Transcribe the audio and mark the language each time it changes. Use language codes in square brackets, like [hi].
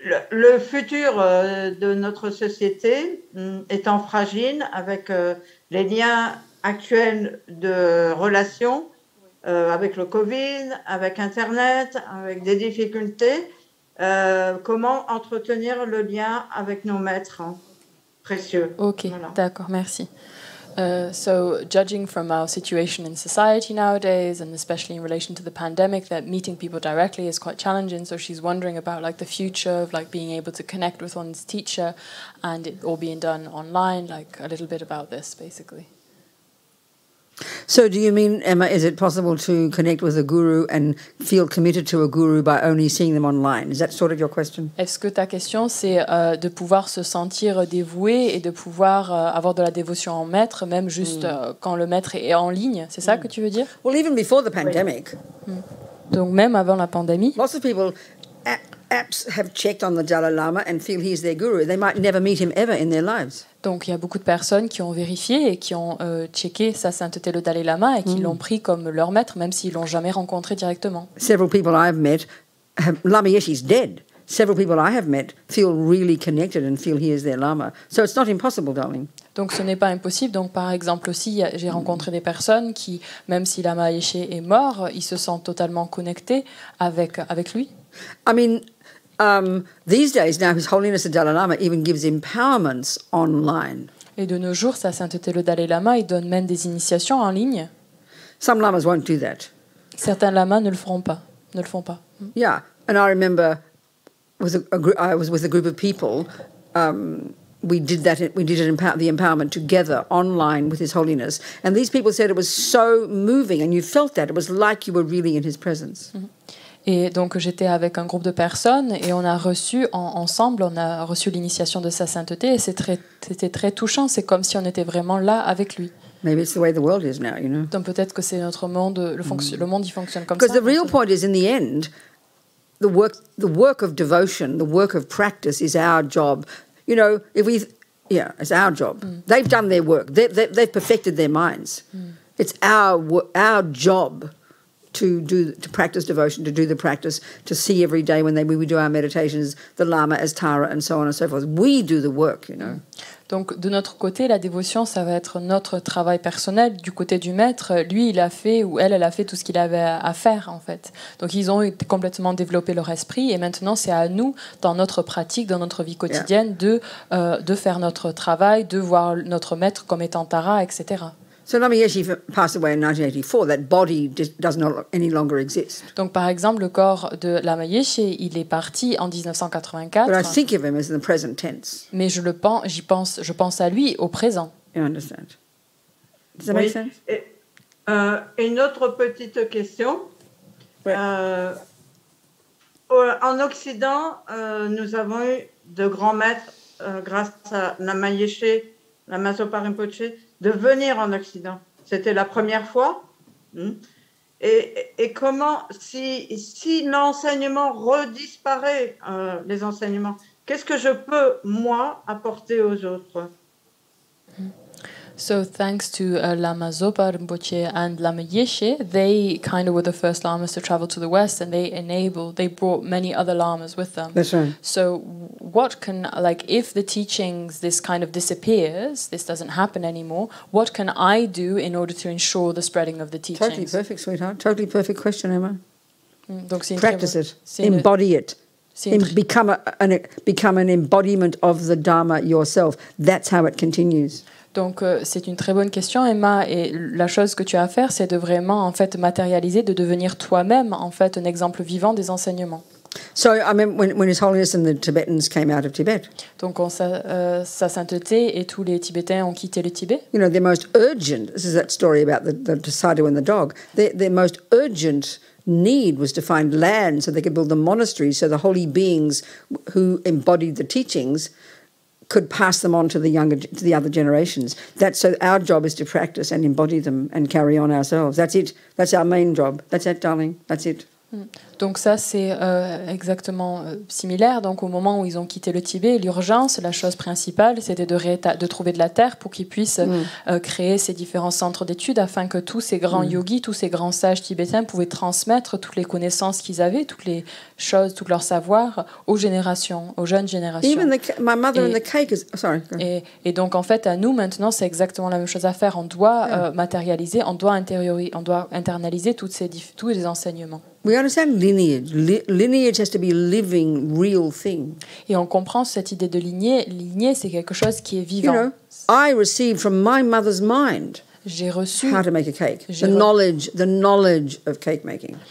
[fr] Le futur de notre société étant fragile avec les liens actuels de relations avec le Covid, avec Internet, avec des difficultés, comment entretenir le lien avec nos maîtres précieux. Ok, Voilà. d'accord, merci. [en] So, judging from our situation in society nowadays, and especially in relation to the pandemic, that meeting people directly is quite challenging. So she's wondering about like the future of like being able to connect with one's teacher, and it all being done online. Like a little bit about this, basically. So, do you mean, Emma, is it possible to connect with a guru and feel committed to a guru by only seeing them online? Is that sort of your question? [fr] Est-ce que ta question, c'est de pouvoir se sentir dévoué et de pouvoir avoir de la dévotion en maître, même juste quand le maître est en ligne? C'est ça que tu veux dire? [en] Well, even before the pandemic, [fr] Donc même avant la pandémie, [en] lots of people have checked on the Dalai Lama and feel he's their guru. They might never meet him ever in their lives. [fr] Donc il y a beaucoup de personnes qui ont vérifié et qui ont checké sa sainteté le Dalai Lama et qui l'ont pris comme leur maître, même s'ils l'ont jamais rencontré directement. [en] Several people I've met, Lama Yeshe's dead. Several people I have met feel really connected and feel he is their Lama. So it's not impossible, darling. [fr] Donc ce n'est pas impossible. Donc par exemple aussi, j'ai rencontré des personnes qui, même si Lama Yeshe est mort, ils se sentent totalement connectés avec lui. [en] I mean, these days now, His Holiness the Dalai Lama even gives empowerments online. [fr] Et de nos jours, sa sainteté le Dalai Lama, il donne même des initiations en ligne. [en] Some lamas won't do that. [fr] Certains lamas ne le font pas. [en] Yeah, and I remember I was with a group of people. We did that. We did the empowerment together online with His Holiness, and these people said it was so moving, and you felt that it was like you were really in His presence. [fr] Et donc j'étais avec un groupe de personnes et on a reçu ensemble, on a reçu l'initiation de sa sainteté et c'était très touchant. C'est comme si on était vraiment là avec lui. [en] Maybe it's the way the world is now, you know. [fr] Donc peut-être que c'est notre monde, le monde il fonctionne comme ça. [en] Because the real point is, in the end, the work of devotion, the work of practice is our job. You know, it's our job. They've done their work. They've perfected their minds. It's our job to practice devotion, to do the practice, to see every day when we do our meditations, the Lama as Tara and so on and so forth. We do the work, you know. [fr] Donc de notre côté, la dévotion, ça va être notre travail personnel. Du côté du maître, lui, il a fait, ou elle a fait tout ce qu'il avait à faire, en fait. Donc ils ont complètement développé leur esprit et maintenant c'est à nous, dans notre pratique, dans notre vie quotidienne, de faire notre travail, de voir notre maître comme étant Tara, etc. [en] So Lama Yeshe passed away in 1984. That body does not any longer exist. [fr] Donc par exemple, le corps de Lama Yeshe, il est parti en 1984. [en] But I think of him as in the present tense. [fr] Mais je pense à lui au présent. [en] You understand? Does that make sense? [fr] Et, une autre petite question. Ouais. En Occident, nous avons eu de grands maîtres grâce à Lama Yeshe, Lama Zopa Rinpoche, de venir en Occident. C'était la première fois. Et comment, si l'enseignement redisparaît, les enseignements, qu'est-ce que je peux, moi, apporter aux autres? [en] So thanks to Lama Zopa Rinpoche and Lama Yeshe, they kind of were the first lamas to travel to the West, and they brought many other lamas with them. That's right. So what can, if the teachings, this kind of disappears, this doesn't happen anymore, what can I do in order to ensure the spreading of the teachings? Totally perfect, sweetheart. Totally perfect question, Emma. [fr] Donc c'est [en] Practice it. Embody it. Become an embodiment of the Dharma yourself. That's how it continues. [fr] Donc c'est une très bonne question, Emma, et la chose que tu as à faire, c'est de vraiment en fait matérialiser, de devenir toi-même en fait un exemple vivant des enseignements. [en] So I mean, when His Holiness and the Tibetans came out of Tibet, [fr] donc sa sainteté et tous les Tibétains ont quitté le Tibet. [en] You know, their most urgent. This is that story about the sadhu and the dog. Their most urgent need was to find land so they could build the monasteries, so the holy beings who embodied the teachings could pass them on to the other generations. So our job is to practice and embody them and carry on ourselves. That's it. That's our main job. That's it, darling. That's it. [fr] Donc ça, c'est exactement similaire. Donc au moment où ils ont quitté le Tibet, l'urgence, la chose principale, c'était de trouver de la terre pour qu'ils puissent créer ces différents centres d'études afin que tous ces grands yogis, tous ces grands sages tibétains pouvaient transmettre toutes les connaissances qu'ils avaient, toutes les choses, tout leur savoir aux générations, aux jeunes générations. [en] Even my mother and the cake is... Sorry. [fr] Et donc en fait, à nous maintenant, c'est exactement la même chose à faire. On doit matérialiser, on doit internaliser tous les enseignements. [en] We understand lineage. Lineage has to be a living, real thing. [fr] Et on comprend cette idée de lignée. Lignée, c'est quelque chose qui est vivant. [en] You know, I received from my mother's mind [fr] j'ai reçu [en] how to make a cake, the knowledge of cake making.